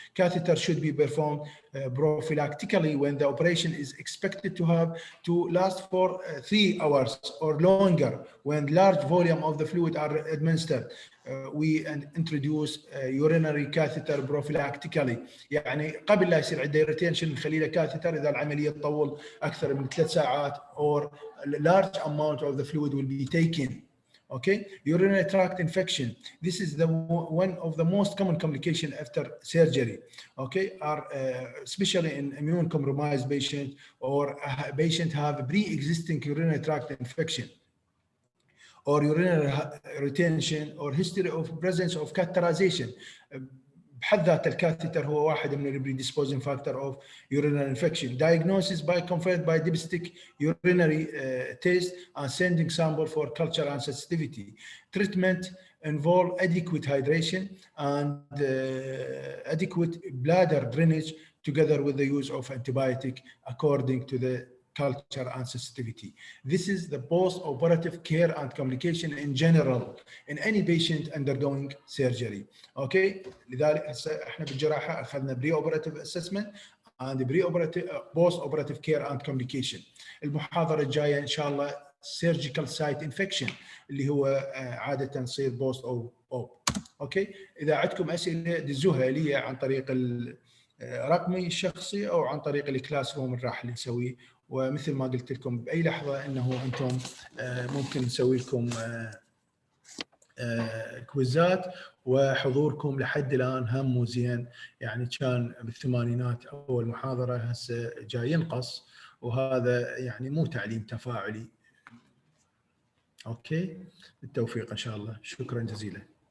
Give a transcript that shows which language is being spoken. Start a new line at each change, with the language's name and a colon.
English: Catheter should be performed prophylactically when the operation is expected to last for 3 hours or longer. When large volume of the fluid are administered, we introduce urinary catheter prophylactically.
Arabic: يعني قبل لا يصير عنده retention نخلي له كاثيتر إذا العملية تطول أكثر من 3 ساعات
English: or large amount of the fluid will be taken. Okay, urinary tract infection. This is one of the most common complications after surgery. Okay, are especially in immune compromised patient or a patient have pre-existing urinary tract infection or urinary retention or history of presence of catheterization.
Arabic: بحد ذات الكاثيتر هو واحد من ال
English: predisposing factor of urinary infection. Diagnosis by confirmed by dipstick urinary test and sending sample for culture and sensitivity. Treatment involve adequate hydration and adequate bladder drainage together with the use of antibiotic according to the culture and sensitivity. This is the post-operative care and complication in general in any patient undergoing surgery. Okay,
Arabic: لذلك احنا بالجراحة أخذنا
English: pre-operative assessment and post-operative care and complication.
Arabic: المحاضرة الجاية إن شاء الله
English: surgical site infection
Arabic: اللي هو عادة تصير post op. اوكي، إذا عندكم أسئلة دزوها لي عن طريق رقمي الشخصي أو عن طريق الكلاس روم اللي راح نسويه، ومثل ما قلت لكم بأي لحظة أنه أنتم ممكن نسوي لكم كويزات، وحضوركم لحد الآن هم مو زين، يعني كان بالثمانينات أول محاضرة هسه جاي ينقص، وهذا يعني مو تعليم تفاعلي. أوكي، بالتوفيق إن شاء الله، شكرا جزيلا.